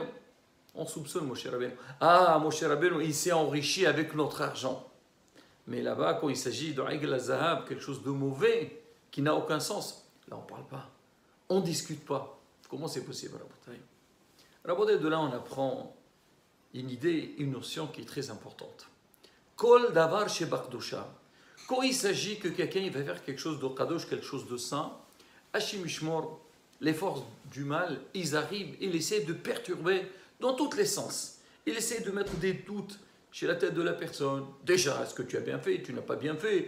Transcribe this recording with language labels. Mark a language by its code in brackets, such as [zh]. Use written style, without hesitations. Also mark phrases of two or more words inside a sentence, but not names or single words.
[fr] On soupçonne Moshe Rabbeinu. Ah, Moshe Rabbeinu, il s'est enrichi avec notre argent. Mais là-bas, quand il s'agit de [he] עגל הזהב, [fr] quelque chose de mauvais, qui n'a aucun sens, là on ne parle pas. On ne discute pas. Comment c'est possible, Rabotai? Rabotai, de là on apprend une idée, une notion qui est très importante. [he] כל דבר שבקדושה. [fr] Quand il s'agit que quelqu'un va faire quelque chose de kadosh, quelque chose de saint, [he] השם ישמור, [fr] les forces du mal, ils arrivent, ils essaient de perturber dans tous les sens. Ils essaient de mettre des doutes chez la tête de la personne. Déjà, est-ce que tu as bien fait? Tu n'as pas bien fait?